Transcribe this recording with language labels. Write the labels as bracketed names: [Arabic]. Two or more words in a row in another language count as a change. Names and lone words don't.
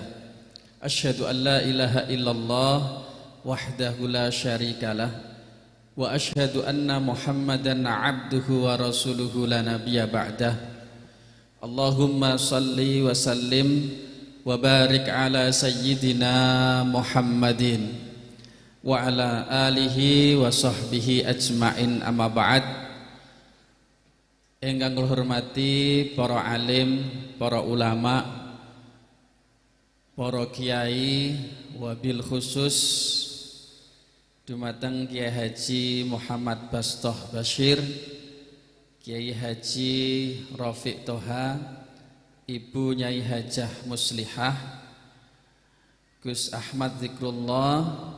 [Arabic] أشهد أن لا إله إلا الله وحده لا شريك له وأشهد أن محمدا عبده ورسوله لا نبي بعده. اللهم صل وسلم وبارك على سيدنا محمد وعلى آله وصحبه أجمعين، أما بعد. [Javanese] Ingkang kula hormati para alim, para ulama, para kiai, [Arabic] وبالخصوص [Javanese] dumateng Kiai Haji Muhammad Bastoh Bashir, Kiai Haji Rafiq Toha, Ibu Nyai Hajah Muslihah, Gus Ahmad Zikrullah,